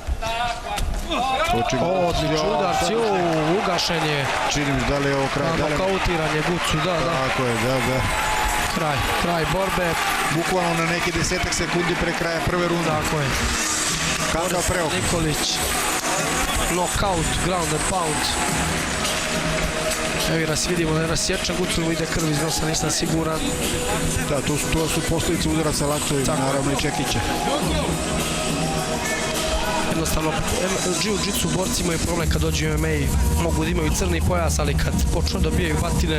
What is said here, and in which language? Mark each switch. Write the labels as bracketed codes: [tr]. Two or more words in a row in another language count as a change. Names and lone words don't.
[sr] Odlični udarci, ugašen je. Čini mi da li je ovo kraj. Nokautiranje Gucu, da. Tako je, da. Kraj borbe. Bukvalno na neki 10 sekundi pre kraja prve runde. Tako je. Kakav preokret. Nikolić, [en] knockout, ground and pound. [sr] Evo nas vidimo da je rasječan, Gucu mu ide krv iz nosa, nisam siguran. Da, to su posljedice udaraca laktovima, naravno i čekića. jednostavno jiu-jitsu borci imaju problem kad dođu u MMA, mogu da imaju crni pojas, ali kad počnu da dobijaju batine,